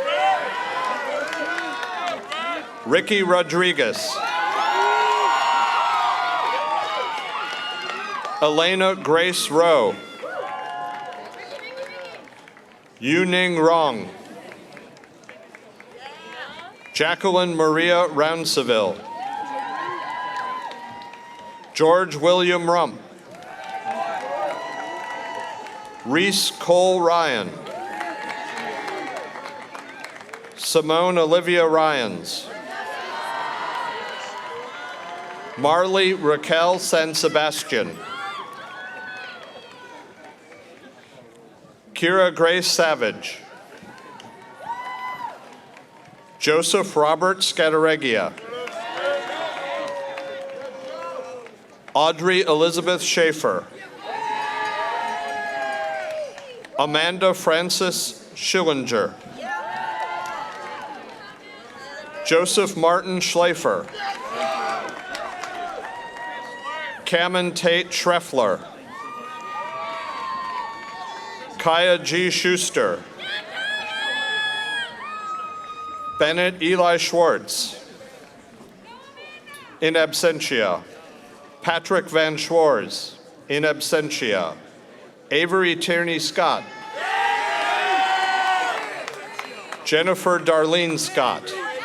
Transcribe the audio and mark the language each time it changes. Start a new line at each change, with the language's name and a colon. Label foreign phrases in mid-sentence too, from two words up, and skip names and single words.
English: Ricky Rodriguez. Elena Grace Rowe. Yuning Rong. Jacqueline Maria Rounseville. George William Rump. Reese Cole Ryan. Simone Olivia Ryans. Marley Raquel San Sebastian. Kira Grace Savage. Joseph Robert Scataregia. Audrey Elizabeth Schaefer. Amanda Frances Schillinger. Joseph Martin Schleifer. Cameron Tate Schreffler. Kaia G. Schuster. Bennett Eli Schwartz. In absentia. Patrick Van Schwarz. In absentia. Avery Tierney Scott. Jennifer Darlene Scott.